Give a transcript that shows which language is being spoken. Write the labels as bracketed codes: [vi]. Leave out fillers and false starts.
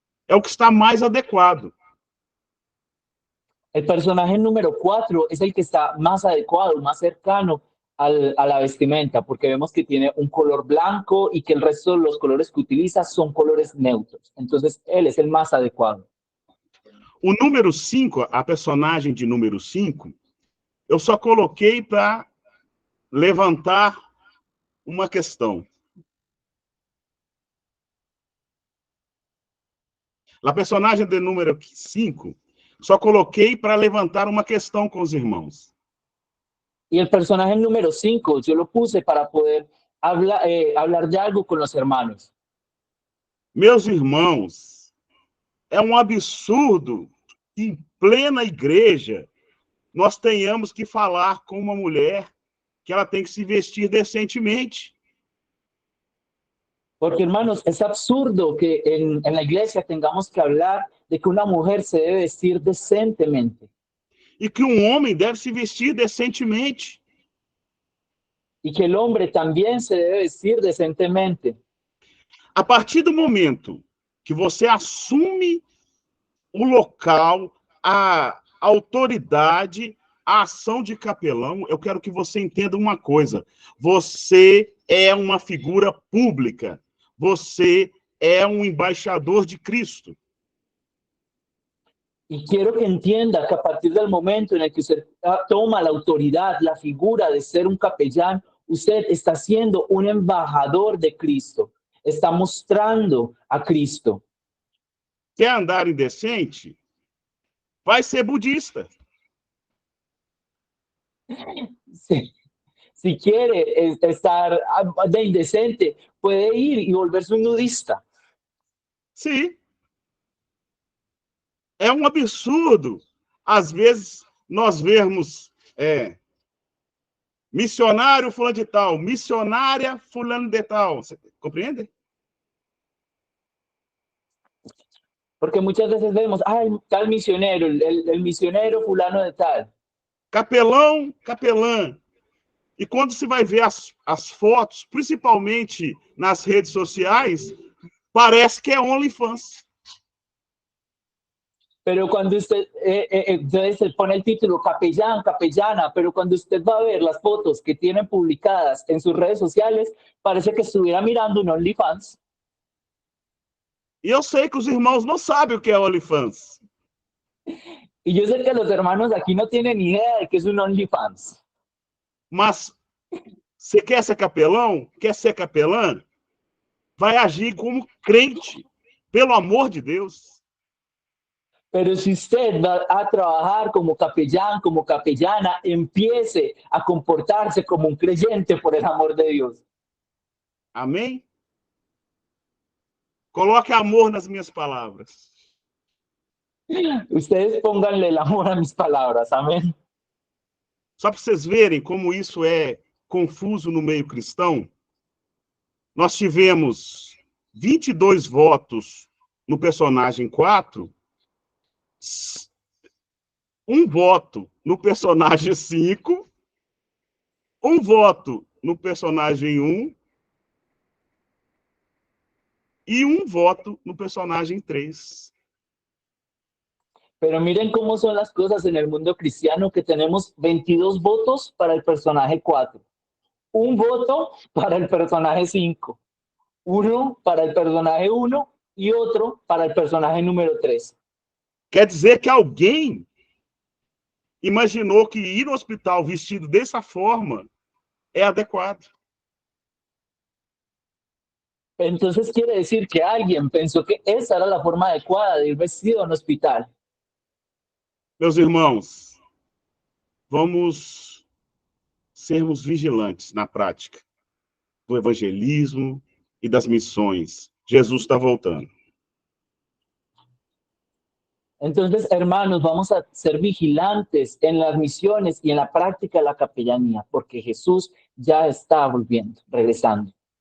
[pt] É o que está mais adequado. [es] El personaje número 4 es el que está más adecuado, más cercano a la vestimenta, porque vemos que tiene un color blanco y que el resto de los colores que utiliza son colores neutros. Entonces, él es el más adecuado. [pt] O número 5, a personagem de número 5, eu só coloquei para levantar uma questão. A personagem de número 5, só coloquei para levantar uma questão com os irmãos. [es] Y el personaje número 5, yo lo puse para poder hablar de algo con los hermanos. [pt] Meus irmãos, é um absurdo que em plena igreja nós tenhamos que falar com uma mulher que ela tem que se vestir decentemente. [es] Porque, hermanos, es absurdo que en la iglesia tengamos que hablar de que una mujer se debe vestir decentemente. [pt] E que homem deve se vestir decentemente. [es] Y que el hombre también se debe vestir decentemente. [pt] A partir do momento que você assume o local, a autoridade, a ação de capelão, eu quero que você entenda uma coisa. Você é uma figura pública. Você é um embaixador de Cristo. [es] Y quiero que entienda que a partir del momento en el que usted toma la autoridad, la figura de ser un capellán, usted está siendo un embajador de Cristo. Está mostrando a Cristo. [pt] Quer andar indecente? Vai ser budista. [es] Si quiere estar de indecente, puede ir y volverse un nudista. [pt] Sim. É um absurdo, às vezes, nós vermos missionário fulano de tal, missionária fulano de tal. Você compreende? [es] Porque muchas veces vemos, tal misionero, el misionero fulano de tal. [pt] Capelão, capelã. E quando se vai ver as fotos, principalmente nas redes sociais, parece que é OnlyFans. [es] Pero cuando usted, entonces pone el título capellán, capellana, pero cuando usted va a ver las fotos que tienen publicadas en sus redes sociales, parece que estuviera mirando un OnlyFans. [pt] E eu sei que os irmãos não sabem o que é OnlyFans. [es] Y yo sé que los hermanos aquí no tienen ni idea de que es un OnlyFans. [pt] Mas você quer ser capelão? Quer ser capelã? Vai agir como crente, pelo amor de Deus. [es] Pero si usted va a trabajar como capellán, como capellana, empiece a comportarse como un creyente por el amor de Dios. [pt] Amém? Coloque amor nas minhas palavras. [es] Ustedes pónganle el amor a mis palabras, amén. [pt] Só para vocês verem como isso é confuso no meio cristão, nós tivemos 22 votos no personagem 4, um voto no personagem 5, um voto no personagem 1 e um voto no personagem 3. [es] Pero miren cómo son las cosas en el mundo cristiano, que tenemos 22 votos para el personaje 4, un voto para el personaje 5, uno para el personaje 1 y otro para el personaje número 3. [pt] Quer dizer que alguém imaginou que ir ao hospital vestido dessa forma é adequado. [es] Entonces quiere decir que alguien pensó que esa era la forma adecuada de ir vestido a un hospital. [pt] Meus irmãos, vamos sermos vigilantes na prática do evangelismo e das missões. Jesus está voltando. [es] Entonces, hermanos, vamos a ser vigilantes en las misiones y en la práctica de la capellanía, porque Jesús ya está volviendo, regresando.